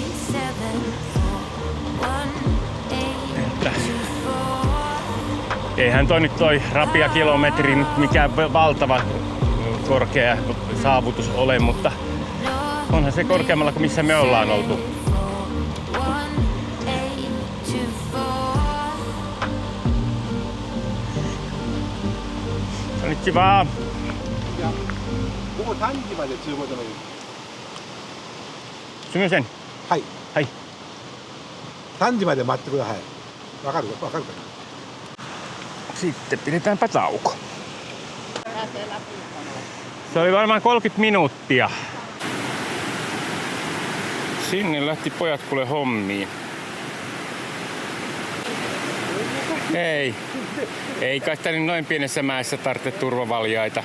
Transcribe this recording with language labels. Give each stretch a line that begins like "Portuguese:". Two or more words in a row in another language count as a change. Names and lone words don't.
Finnish: Että eihän toi rapia kilometri nyt mikään valtava korkea saavutus ole, mutta onhan se korkeammalla kuin missä me ollaan oltu.
Japanese: Konnichiwa. 午後3時まで厨房じゃないです。すみません。はい。はい。 3時まで待ってください。わかるかな。
Finnish: Sitten pidetäänpä tauko. Se oli varmaan 30 minuuttia. Sinne lähti pojat kuule hommiin. Ei kai sitä noin pienessä mäessä tarvitse turvavaljaita.